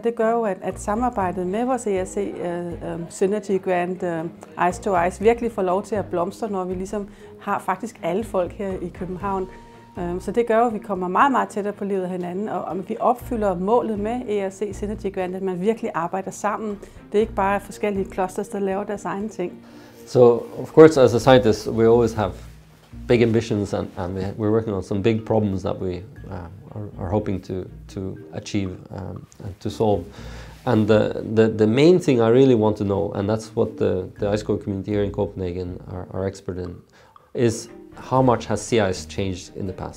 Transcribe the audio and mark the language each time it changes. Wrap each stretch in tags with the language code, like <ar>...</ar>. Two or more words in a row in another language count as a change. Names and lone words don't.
<da>Det gør jo, at samarbejdet med vores ERC Synergy Grant Ice to Ice virkelig får lov til at blomstre, når vi ligesom har faktisk alle folk her i København. Så det gør jo, at vi kommer meget, meget tættere på livet af hinanden, og vi opfylder målet med ERC Synergy Grant, at man virkelig arbejder sammen. Det er ikke bare forskellige clusters, der laver deres egne ting.</da> <en>So, of course, as a scientist, we always have big ambitions, and we're working on some big problems that we are hoping to achieve and to solve. And the main thing I really want to know, and that's what the ice core community here in Copenhagen are expert in, is how much has sea ice changed in the past?</en>